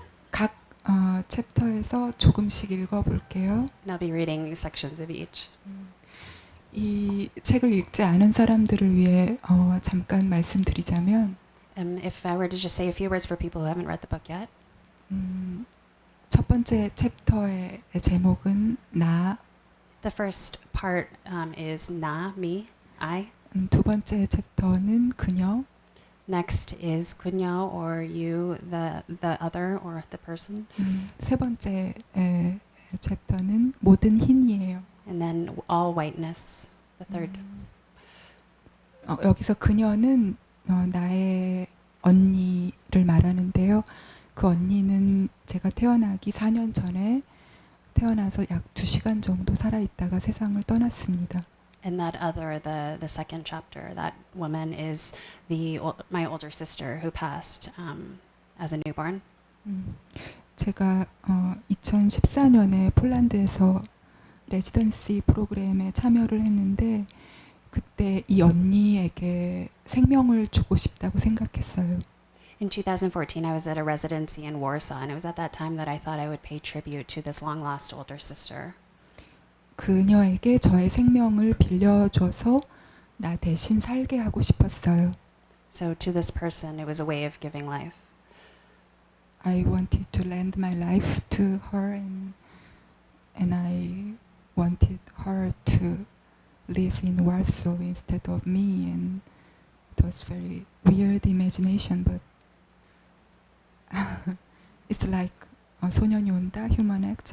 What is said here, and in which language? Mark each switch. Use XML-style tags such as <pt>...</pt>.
<ko>각 챕터에서 조금씩 읽어볼게요.</ko> <en>And I'll be reading sections of each.</en> <ko>이 책을 읽지 않은 사람들을 위해 잠깐 말씀드리자면</ko> <en>If I were to just say a few words for people who haven't read the book yet,</en> <ko>첫 번째 챕터의 제목은 나,</ko> <en>the first part is na, me, I.</en> <ko>두 번째 챕터는 그녀,</ko> <en>Next is kunyo or you, the other or the person.</en> <ko>세 번째 챕터는 모든 흰이에요.</ko> <en>And then all whiteness, the third.</en> <ko>여기서 그녀는 나의 언니를 말하는데요. 그 언니는 제가 태어나기 4년 전에 태어나서 약 2시간 정도 살아있다가 세상을 떠났습니다.</ko> <en>And that other, the second chapter, that woman is my older sister who passed as a newborn.</en> <ko>제가 2014년에 폴란드에서 레지던시 프로그램에 참여를 했는데 그때 이 언니에게 생명을 주고 싶다고 생각했어요.</ko> <en>In 2014, I was at a residency in Warsaw, and it was at that time that I thought I would pay tribute to this long-lost older sister.</en> <ko>그녀에게 저의 생명을 빌려줘서 나 대신 살게 하고 싶었어요.</ko> <en>So to this person, it was a way of giving life. I wanted to lend my life to her and I wanted her to live in Warsaw instead of me, and it was very weird imagination, but it's like 소년이 온다, human acts.</en>